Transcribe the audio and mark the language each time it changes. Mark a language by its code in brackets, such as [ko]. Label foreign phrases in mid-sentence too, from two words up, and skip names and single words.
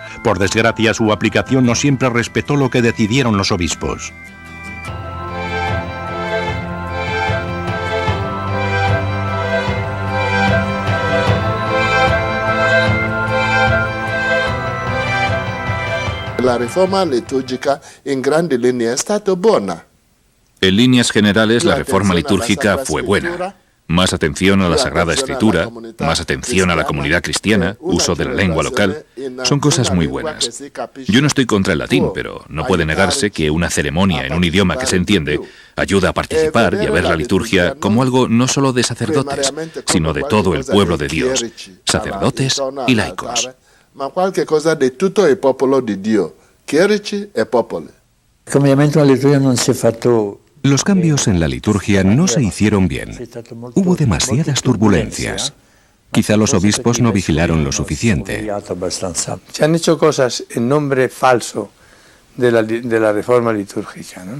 [es] Por desgracia, su aplicación no siempre respetó lo que decidieron los obispos. [it] La reforma litúrgica in grandi linee è stata buona. [es] En líneas generales, la reforma litúrgica fue buena. Más atención a la Sagrada Escritura, más atención a la comunidad cristiana, uso de la lengua local, son cosas muy buenas. Yo no estoy contra el latín, pero no puede negarse que una ceremonia en un idioma que se entiende ayuda a participar y a ver la liturgia como algo no solo de sacerdotes, sino de todo el pueblo de Dios, sacerdotes y laicos. [it] Ma qualche cosa di tutto il popolo di Dio, chierici e popoli. [es] Los cambios en la liturgia no se hicieron bien. Hubo demasiadas turbulencias. Quizá los obispos no vigilaron lo suficiente. Se han hecho cosas en nombre falso de la reforma litúrgica, ¿no?